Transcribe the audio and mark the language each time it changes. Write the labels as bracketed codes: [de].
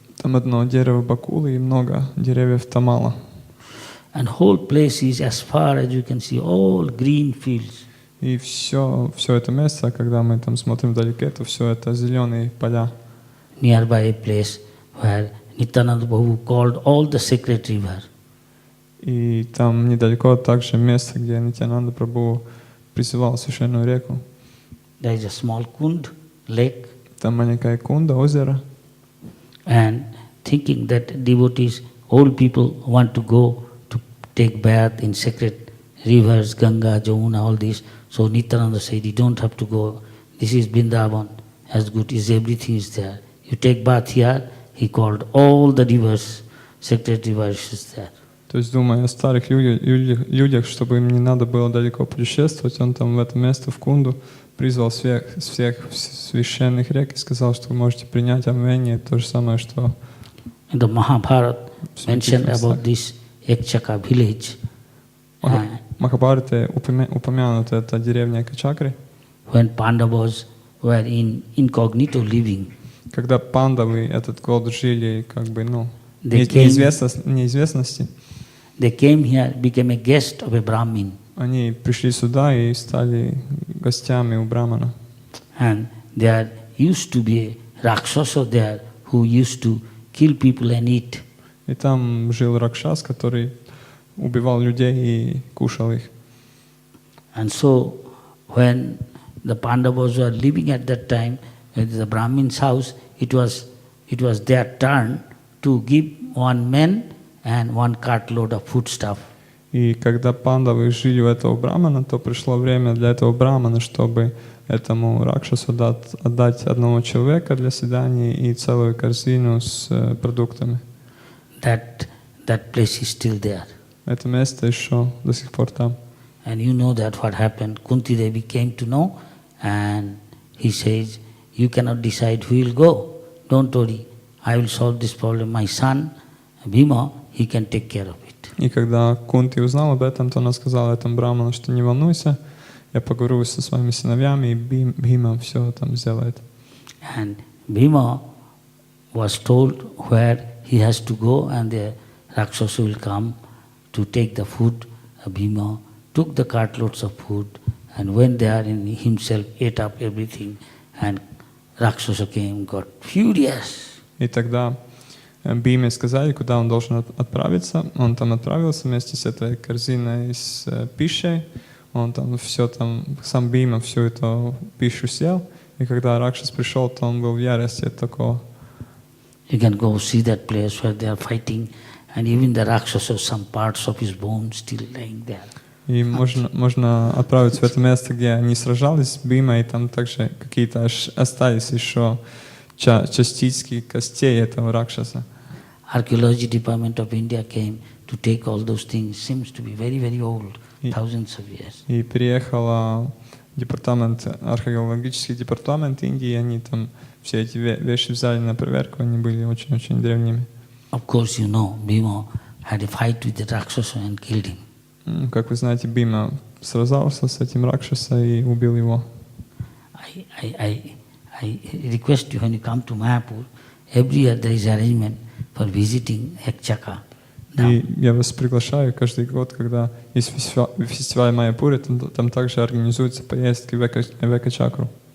[ru] Там одно дерево бакулы и много деревьев тамала. [en] And whole place is, as far as you can see, all green fields. [ru] И все это место, когда мы там смотрим вдалеке, то все это зеленые поля. [en] Nearby a place where Nityananda Prabhu called all the sacred river. [ru] И там недалеко также место, где Нитьянанда Прабху призывал священную реку. [en] There is a small kund, lake. [ru] Там маленькая кунда, озеро. [en] And thinking that devotees, old people want to go to take bath in sacred rivers, Ganga, Jamuna, all this. So Nityananda said, you don't have to go. This is Vrindavan, as good as everything is there. You take bath here. He called all the rivers, sacred rivers is there. [ru] То есть, думая о старых людях, чтобы им не надо было далеко путешествовать, он там в это место, в Кунду, призвал всех священных рек и сказал, что вы можете принять омовение, то же самое, что... [en] In the Mahabharata mentioned about this Ekchaka village. [ru] Махабхарате упомянута эта деревня Экачакри. [en] When Pandavas were in incognito living, [ru] когда пандавы этот год жили как бы, [en] They [ru] неизвестности, [en] they came here, became a guest of a Brahmin. [ru] они пришли сюда и стали гостями у Брамана. [en] And there used to be a Rakshasa there who used to kill people and eat. [ru] И там жил Ракшас, который убивал людей и кушал их. [en] And so when the Pandavas were living at that time at the Brahmin's house, it was their turn to give one man and one cartload of foodstuff. [ru] И когда пандавы жили у этого брамана, то пришло время для этого брамана, чтобы этому Ракшасу отдать одного человека для съедания и целую корзину с продуктами. [en] That place is still there. [ru] Это место еще до сих пор там. [en] And you know that what happened. Kunti Devi came to know, and he says, you cannot decide who will go. Don't worry, I will solve this problem. My son, Bhima, he can take care of it. [ru] И когда Кунти узнал об этом, то она сказала этому браману, что не волнуйся, я поговорю со своими сыновьями, и Бхима все там сделает. [en] And Bhima was told where he has to go, and the Rakshasa will come to take the food. Bhima took the cartloads of food and went there and himself ate up everything, and Rakshasa came, got furious. [ru] И тогда Бхиме сказали, куда он должен отправиться. Он там отправился вместе с этой корзиной с пищей. Он там все там, сам Бхима всю эту пищу съел. И когда Ракшас пришел, то он был в ярости от такого. [en] You can go see that place where they are fighting, and even the Rakshasa, some parts of his bone still lying there. [ru] И можно отправиться в это место, где они сражались с Бхимой, и там также какие-то остались еще частички костей этого Ракшаса. [en] Archaeology Department of India came to take all those things. Seems to be very, very old, thousands of years. [ru] И приехал археологический департамент Индии, и они там все эти вещи взяли на проверку, они были очень-очень древними. [en] Of course, you know, Bhima had a fight with the Rakshasa and killed him. [ru] Как вы знаете, Бхима сражался с этим Ракшаса и убил его. [en] I request you, when you come to Mayapur, every year there is arrangement for visiting Ekchaka. [ru] И я вас приглашаю каждый год, когда есть фестиваль Майяпуре, там также организуются поездки в Экачакру.